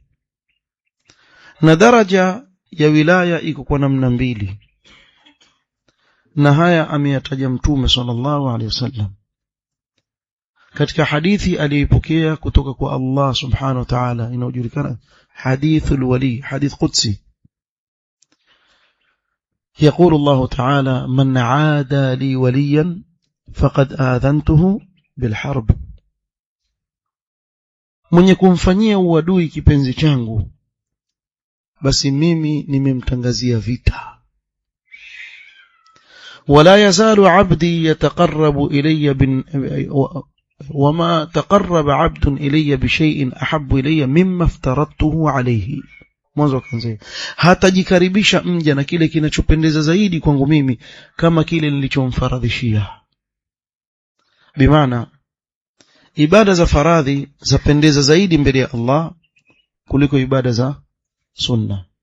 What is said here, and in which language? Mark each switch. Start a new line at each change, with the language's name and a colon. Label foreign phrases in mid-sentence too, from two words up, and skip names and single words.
Swahili: Na daraja ya wilaya iko kwa namna mbili, na haya ameyataja Mtume
Arabic: صلى الله عليه وسلم
Swahili: katika hadithi aliyopokea kutoka kwa
Arabic: الله سبحانه وتعالى,
Swahili: inayojulikana
Arabic: حديث الولي, حديث قدسي. يقول الله تعالى من عادى لي وليا فقد آذنته بالحرب,
Swahili: mwenye kumfanyia uadui kipenzi changu, basi mimi nimemtangazia vita.
Arabic: ولا يزال عبدي يتقرب إلي وما تقرب عبد إلي بشيء أحب إلي مما افترضته عليه.
Swahili: Mwanzo kanzee, hatajikaribisha mja na kile kinachopendeza zaidi kwangu mimi kama kile nilichomfaradhishia. Bimaana ibada za faradhi zapendeza zaidi mbele ya Allah kuliko ibada za sunna.